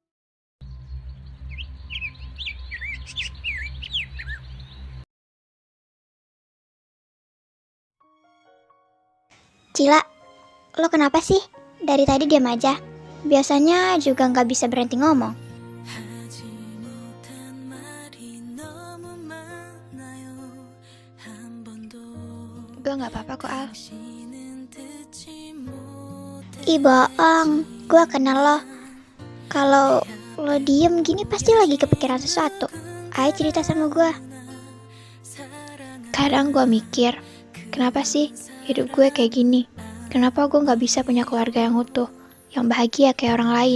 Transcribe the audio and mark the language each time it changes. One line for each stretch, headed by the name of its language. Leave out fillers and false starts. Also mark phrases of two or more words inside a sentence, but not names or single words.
Indonesian: Cila, lo kenapa sih? Dari tadi diam aja. Biasanya juga nggak bisa berhenti ngomong.
Korean: 하지 못한 말이 너무 많아요. 한 번도
Indonesian: Gue nggak apa-apa kok, Al.
Korean: 당신은 듣지 못해.
Indonesian: Ih, bohong. Gue kenal lo. Kalau lo diem gini pasti lagi kepikiran sesuatu. Ayo cerita sama gue. Kadang gue mikir, kenapa sih hidup gue kayak gini? Kenapa gue nggak bisa punya keluarga yang utuh, yang bahagia kayak orang lain?